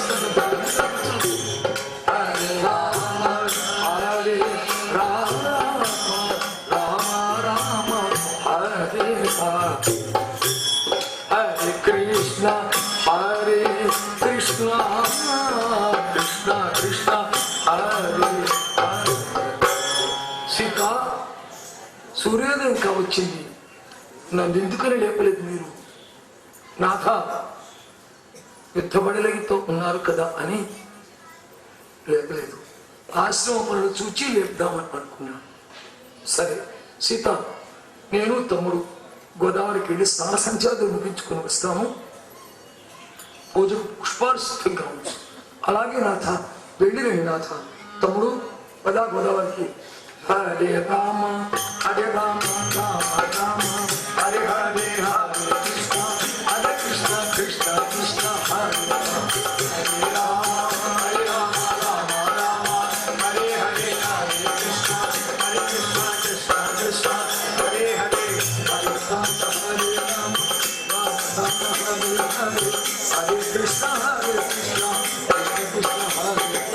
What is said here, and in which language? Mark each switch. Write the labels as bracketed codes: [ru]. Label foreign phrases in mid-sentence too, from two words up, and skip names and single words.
[sa] హరే రామ హరే రామ రామ రామ హరే హరే హరే కృష్ణ హరే కృష్ణ కృష్ణ కృష్ణ హరే హరే. [te] సీత, సూర్యోదయం కావచ్చింది, నన్ను ఎందుకని లేపలేదు మీరు? నాథ, యుద్ధబడిలతో ఉన్నారు కదా అని లేపలేదు. ఆశ్రమ పనులు చూచి లేపుదామని అనుకున్నాను. సరే సీత, నేను తమ్ముడు గోదావరికి వెళ్ళి స్నాన సంచారం ముగించుకొని వస్తాము. పూజకు పుష్పాలు సిద్ధంగా ఉంచు. అలాగే నాథ, వెళ్ళిరండి నాథ. తమ్ముడు పదా గోదావరికి. [sa] హరే రామ హరే రామ రామ రామ హరే హరే హరే కృష్ణ హరే కృష్ణ కృష్ణ కృష్ణ హరే హరే రామ హరే రామ రామ రామ హరే హరే హరే కృష్ణ హరే కృష్ణ కృష్ణ కృష్ణ హరే హరే హరే రామ హరే రామ రామ హరే హరే హరే కృష్ణ హరే కృష్ణ కృష్ణ కృష్ణ హరే